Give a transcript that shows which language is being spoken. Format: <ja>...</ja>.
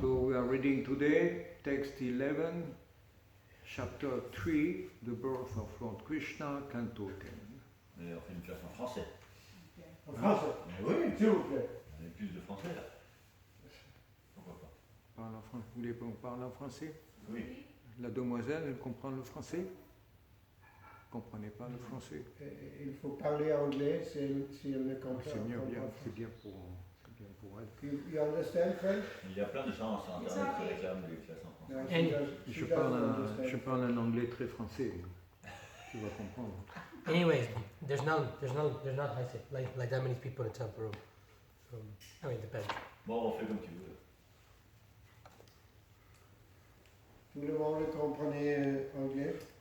<en>So we are reading today text 11, chapter 3, the birth of Lord Krishna, canto 10.</en> <fr>Mais on fait une classe en français. En français. Mais oui, S'il vous plaît. on a plus de français là. Pourquoi pas? Vous voulez qu'on parle en français? Oui. La demoiselle, elle comprend le français? Vous ne comprenez pas le français? Il faut parler anglais si elle ne comprend pas. C'est bien pour elle.</fr> <en>You understand French?</en> <fr>Il y a plein de gens sur internet qui réclament des classes en français.</fr> <en>No,</en> <fr>Je parle un anglais très français. Tu vas comprendre.</fr> <en>Anyways, there's not like that many people in Tampere. I mean, it depends.</en> <fr>Bon, on fait comme tu veux. Tout le monde comprenait anglais?</fr>